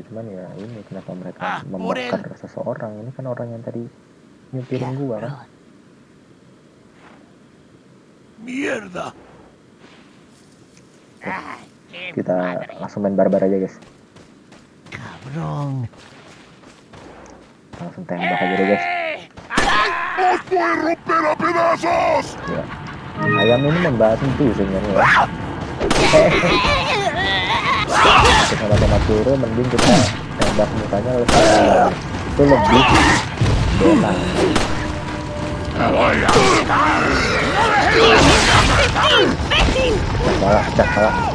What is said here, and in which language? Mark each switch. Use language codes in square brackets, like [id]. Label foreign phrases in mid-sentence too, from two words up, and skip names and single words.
[id] Cuman ya ini kenapa mereka membakar seseorang, ini kan orang yang tadi nyupirin gua kan. [es] Mierda. [id] Kita langsung main barbar aja guys, langsung tembak aja deh guys. [es] ¡Os voy a romper a pedazos! [id] Ya, ayam ini membantu sebenarnya ya. Kita tembak turun, mending kita tembak mukanya itu lebih enak. Salah.